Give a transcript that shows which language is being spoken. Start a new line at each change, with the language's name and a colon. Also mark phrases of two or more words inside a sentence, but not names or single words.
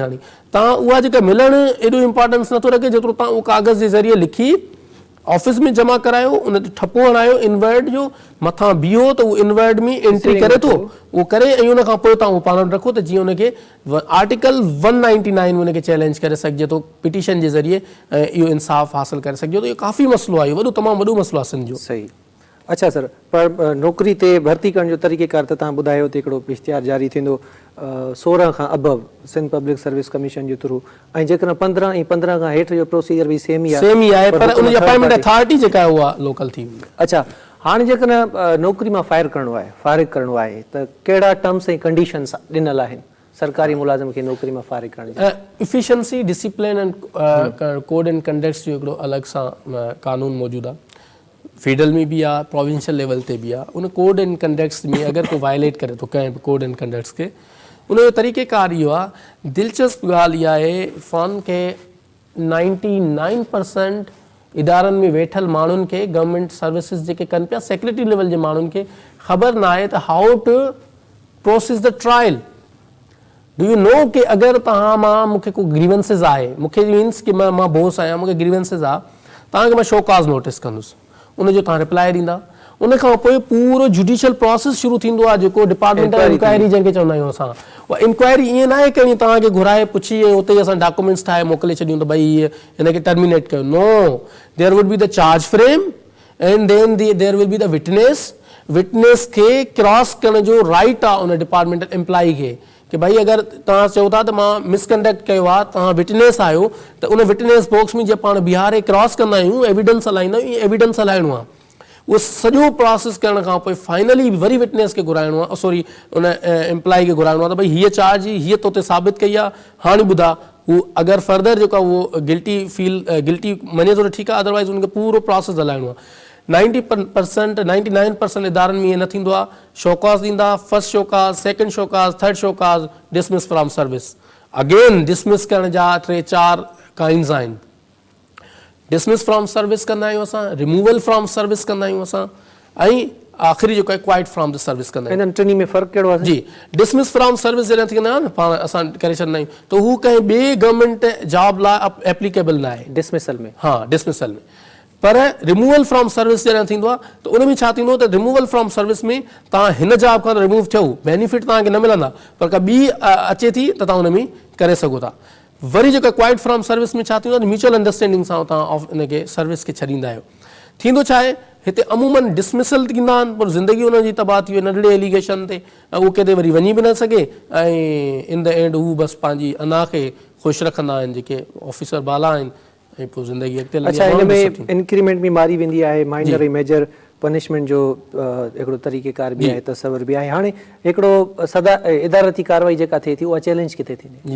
Sindhi: हाणे तव्हां उहा जेका मिलणु एॾो इंपॉर्टेंस नथो रखे जेतिरो तव्हां उहो कागज़ जे ज़रिए लिखी ऑफिस में जमा करायो, उन ते ठपो हणायो इनवर्ड जो, मथां बीहो त उहो इनवर्ड में एंट्री करे थो, उहो करे ऐं उन खां पोइ तव्हां उहो पाण वटि रखो त जीअं उनखे आर्टिकल 199 उनखे चैलेंज करे सघिजे थो पिटीशन जे ज़रिए ऐं इहो इंसाफ़ हासिल करे सघिजे थो। इहो काफ़ी मसइलो आहे, इहो तमामु वॾो मसइलो आहे सिंध जो। सही। अच्छा सर, पर नौकरी ते भर्ती करण जो तरीक़ेकार त तव्हां ॿुधायो त हिकिड़ो इश्तिहार जारी थींदो 16 खां अबव सिंध पब्लिक सर्विस कमीशन जे थ्रू, ऐं जेकॾहिं 15 ऐं 15 खां हेठि जो प्रोसीजर बि सेम ई आहे, पर उनजी अपॉइंटमेंट अथॉरिटी जेका आहे उहा लोकल थी वेंदी। अच्छा, हाणे जेकॾहिं नौकरी मां फारिग करणो आहे त कहिड़ा टर्म्स ऐं कंडीशन्स ॾिनल आहिनि सरकारी मुलाज़िम खे नौकरी मां फारिग करण जी?
English: Efficiency, Discipline and Code and Conducts
Sindhi: जो हिकिड़ो अलॻि सां कानून मौजूदु आहे। फेडरल में भी आ, प्रोविंशियल लेवल ते भी आ। उन
English: code and conducts
Sindhi: में अगर को वायलेट करे तो कंहिं बि
English: code and conducts
Sindhi: के, उन तरीक़ेकार इहो आहे। दिलचस्प ॻाल्हि इहा आहे फ़ोन के 99% इदारनि में वेठल माण्हुनि खे
English: government services
Sindhi: जेके कनि पिया
English: secretary level
Sindhi: जे माण्हुनि खे ख़बर न आहे त
English: how to process the trial. do you know
Sindhi: कि अगरि तव्हां मां मूंखे को ग्रीवेंसिस आहे, मूंखे मीन्स कि मां बोस आहियां, मूंखे ग्रीवेंसिस आहे, तव्हांखे मां
English: show cause notice
Sindhi: कंदुसि, उनजो तव्हां रिप्लाई ॾींदा, उन खां पोइ पूरो
English: judicial process
Sindhi: शुरू थींदो आहे जेको
English: departmental inquiry
Sindhi: जंहिंखे चवंदा आहियूं असां। उहा इंक्वायरी ईअं न आहे कि तव्हांखे घुराए पुछी ऐं उते असां डॉक्यूमेंट्स ठाहे मोकिले छॾियूं त भई हिनखे टर्मिनेट कयो।
English: No, there would be the charge frame and then there will be the witness
Sindhi: खे क्रॉस करण जो राइट आहे उन
English: departmental employee
Sindhi: खे कि भाई अगरि तव्हां चओ था त मां मिसकंडक्ट कयो आहे, तव्हां विटनेस आहियो, त उन
English: witness box
Sindhi: में जीअं पाण बीहारे क्रॉस कंदा आहियूं, एविडेंस हलाईंदा आहियूं, एविडेंस हलाइणो आहे। उहो सॼो प्रोसेस करण खां पोइ फाइनली वरी विटनेस खे घुराइणो आहे, सॉरी उन एम्प्लॉई खे घुराइणो आहे त भई हीअ चार्ज हीअ तो ते साबित कई आहे, हाणे ॿुधा हू अगरि फर्दर जेको आहे उहो गिल्टी मञे थो त ठीकु आहे, अदरवाइज़ उनखे पूरो प्रोसेस हलाइणो आहे। 99% इदारनि में ईअं न थींदो आहे। शोकाज़ ॾींदा,
English: First show cause, second show cause, third show cause, dismiss from service.
Sindhi: अगेन डिसमिस करण जा 3-4 काइंड्स आहिनि।
English: dismiss from service
Sindhi: कंदा आहियूं असां,
English: removal from service
Sindhi: कंदा आहियूं असां, ऐं आख़िरी जेको आहे
English: quit from the service
Sindhi: कंदा आहियूं। इन्हनि टिनी में फ़र्क़ु कहिड़ो आहे? जी,
English: dismiss from service
Sindhi: जॾहिं थींदा आहे न पाण असां करे छॾींदा आहियूं त हू कंहिं ॿिए
English: government job
Sindhi: लाइ एप्लीकेबल न आहे। डिसमिसल में? हा, डिसमिसल में पर
English: removal from service
Sindhi: जॾहिं थींदो आहे त उन में छा थींदो त
English: removal from service
Sindhi: में तव्हां हिन जॉब खां रिमूव थियो, बेनिफिट तव्हांखे न मिलंदा, पर का ॿी अचे थी त तव्हां उन में करे सघो था। वरी जेका
English: quit from service
Sindhi: में छा थींदो आहे,
English: mutual understanding
Sindhi: सां तव्हां इनखे सर्विस खे छॾींदा आहियो। थींदो छा आहे, हिते अमूमन डिसमिसल थींदा आहिनि, पर ज़िंदगी हुनजी तबाह थी वई नंढड़े एलिगेशन ते, ऐं उहो किथे वरी वञी बि न सघे, ऐं
English: in the end
Sindhi: हू बसि पंहिंजी अना खे ख़ुशि रखंदा आहिनि जेके ऑफिसर बाला आहिनि, ऐं पोइ ज़िंदगी अॻिते अच्छा, हिन में इंक्रीमेंट बि मारी वेंदी आहे, माइनर ऐं
English: major punishment
Sindhi: जो हिकिड़ो तरीक़ेकार बि आहे, तस्वर बि आहे। हाणे हिकिड़ो सदा इदारती कार्रवाई जेका थिए थी उहा चैलेंज किथे थींदी?